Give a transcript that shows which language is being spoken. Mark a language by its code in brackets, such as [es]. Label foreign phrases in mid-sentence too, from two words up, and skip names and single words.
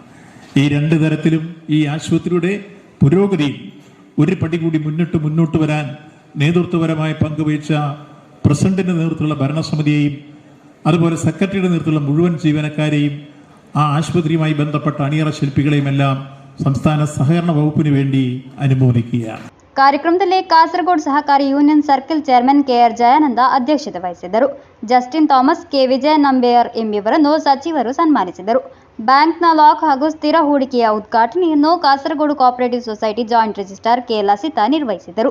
[ml] ഈ രണ്ട് തരത്തിലും ഈ ആശുപത്രിയുടെ പുരോഗതി ഒരു പടി കൂടി മുന്നോട്ട് വരാൻ നേതൃത്വപരമായി പങ്കുവഹിച്ച പ്രസിഡന്റിന്റെ നേതൃത്വത്തിലുള്ള ഭരണസമിതിയെയും അതുപോലെ സെക്രട്ടറിയുടെ നേതൃത്വത്തിലുള്ള മുഴുവൻ ജീവനക്കാരെയും ആ ആശുപത്രിയുമായി ബന്ധപ്പെട്ട അണിയറ ശില്പികളെയും എല്ലാം സംസ്ഥാന സഹകരണ വകുപ്പിന് വേണ്ടി അനുമോദിക്കുകയാണ്. [kn] ಕಾರ್ಯಕ್ರಮದಲ್ಲಿ ಕಾಸರಗೋಡು ಸಹಕಾರಿ ಯೂನಿಯನ್ [en] circle chairman [kn] ಕೆಆರ್ ಜಯಾನಂದ ಅಧ್ಯಕ್ಷತೆ ವಹಿಸಿದ್ದರು. ಜಸ್ಟಿನ್ ಥಾಮಸ್, ಕೆ ವಿಜಯ ನಂಬೇಯರ್ ಎಂಬಿವರನ್ನು ಸಚಿವರು ಸನ್ಮಾನಿಸಿದರು. ಬ್ಯಾಂಕ್ನ ಲಾಕ್ ಹಾಗೂ ಸ್ಥಿರ ಹೂಡಿಕೆಯ ಉದ್ಘಾಟನೆಯನ್ನು ಕಾಸರಗೋಡು [en] cooperative society joint registrar [kn] ಕೆ ಲಸಿತಾ ನಿರ್ವಹಿಸಿದರು.